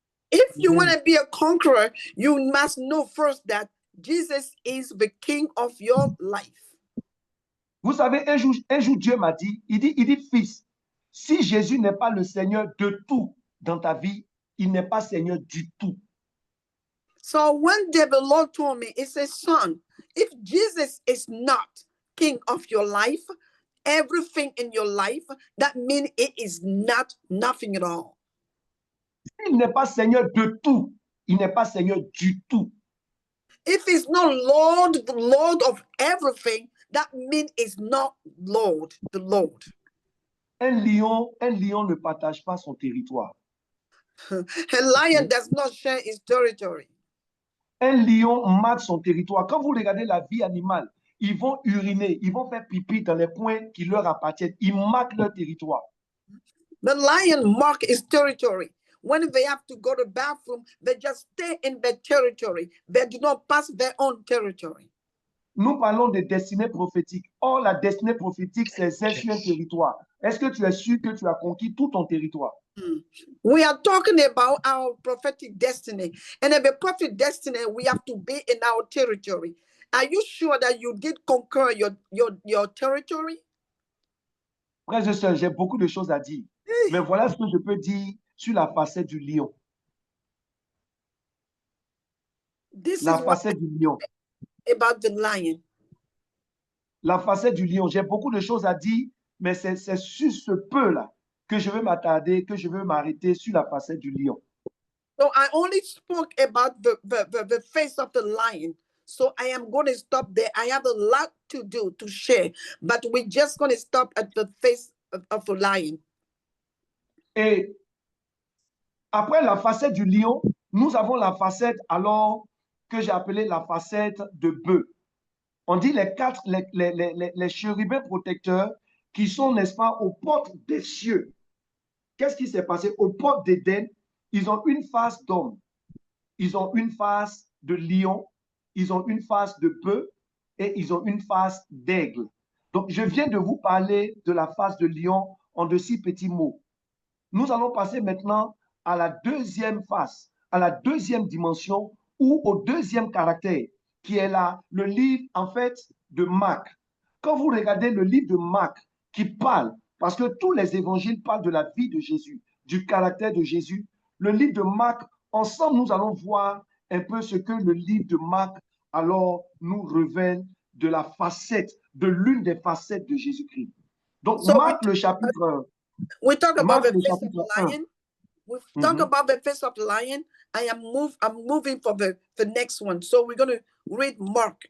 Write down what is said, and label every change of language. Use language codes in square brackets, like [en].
[en] If you want to be a conqueror, you must know first that Jesus is the king of your life. [fr] Vous savez, un jour Dieu m'a dit, il dit, fils, si Jésus n'est pas le Seigneur de tout dans ta vie, il n'est pas Seigneur du tout. [en] So one day the Lord told me, it says, son, if Jesus is not king of your life, everything in your life, that means it is not nothing at all. [fr] Il n'est pas Seigneur de tout, il n'est pas Seigneur du tout. [en] If he's not Lord, the Lord of everything, that means it's not Lord, the Lord. [fr] Un lion ne partage pas son territoire. [en] A lion does not share his territory. [fr] Un lion marque son territoire. Quand vous regardez la vie animale, ils vont uriner, ils vont faire pipi dans les coins qui leur appartiennent. Ils marquent leur territoire. [en] The lion mark his territory. When they have to go to the bathroom, they just stay in their territory. They do not pass their own territory. [fr] Nous parlons de destinée prophétique. Or, la destinée prophétique, c'est sur un territoire. Est-ce que tu es sûr que tu as conquis tout ton territoire? [en] We are talking about our prophetic destiny. And in the prophetic destiny, we have to be in our territory. Are you sure that you did conquer your territory? [fr] Frères et sœurs, j'ai beaucoup de choses à dire. Mais voilà ce que je peux dire sur la facette du lion. La facette du lion. [en] About the lion. [fr] La facette du lion. J'ai beaucoup de choses à dire, mais c'est sur ce peu-là que je veux m'attarder, que je veux m'arrêter sur la facette du lion. [en] So I only spoke about the face of the lion. So I am going to stop there. I have a lot to do, to share, but we're just going to stop at the face of the lion. [fr] Et après la facette du lion, nous avons la facette alors que j'ai appelée la facette de bœuf. On dit les chérubins protecteurs qui sont, n'est-ce pas, aux portes des cieux. Qu'est-ce qui s'est passé? Aux portes d'Éden, ils ont une face d'homme, ils ont une face de lion, ils ont une face de bœuf et ils ont une face d'aigle. Donc, je viens de vous parler de la face de lion en de 6 petits mots. Nous allons passer maintenant à la deuxième face, à la deuxième dimension ou au deuxième caractère, qui est là, le livre, en fait, de Marc. Quand vous regardez le livre de Marc qui parle, parce que tous les évangiles parlent de la vie de Jésus, du caractère de Jésus, le livre de Marc, ensemble, nous allons voir un peu ce que le livre de Marc, alors, nous révèle de la facette, de l'une des facettes de Jésus-Christ. Donc, Marc, le chapitre... [en] We talk about the face of the lion. We've talked about the face of the lion. I'm moving for the next one. So we're going to read Mark.